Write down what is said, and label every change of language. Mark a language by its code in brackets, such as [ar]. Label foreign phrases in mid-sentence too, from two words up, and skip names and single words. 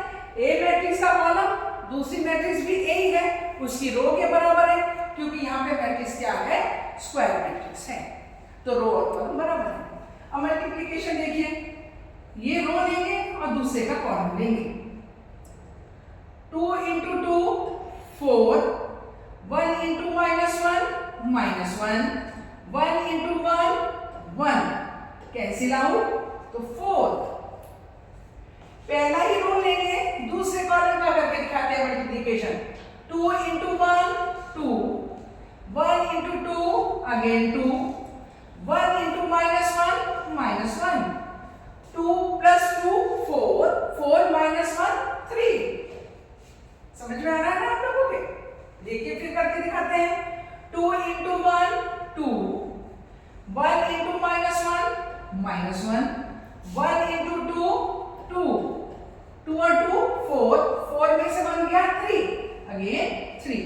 [hi] A मैट्रिक्स का कॉलम, दूसरी मैट्रिक्स भी A ही है, उसकी रो के बराबर है, क्योंकि यहाँ पे मैट्रिक्स क्या है? [en] square matrix [hi] है, तो रो और कॉलम बराबर है. अब मल्टीप्लिकेशन देखिए, ये रो लेंगे और दूसरे का कॉलम लेंगे. [en] 2 into 2 4 1 into minus 1 minus 1 1 into 1 1 cancel out तो 4. [hi] पहला ही रूल लेंगे, दूसरे कॉलम का करके दिखाते हैं मल्टीप्लिकेशन। [en] 2 into 1 2, 1 into 2 again 2, 1 into -1 -1, 2 plus 2 4, 4 minus 1 3। [hi] समझ में आ रहा है ना आप लोगों के? देखिए फिर करके दिखाते हैं। [en] 2 into 1 2, 1 into -1 -1, 1 into 2 2, [hi] 2 और 2 4, 4 में से बन गया 3 अगेन 3।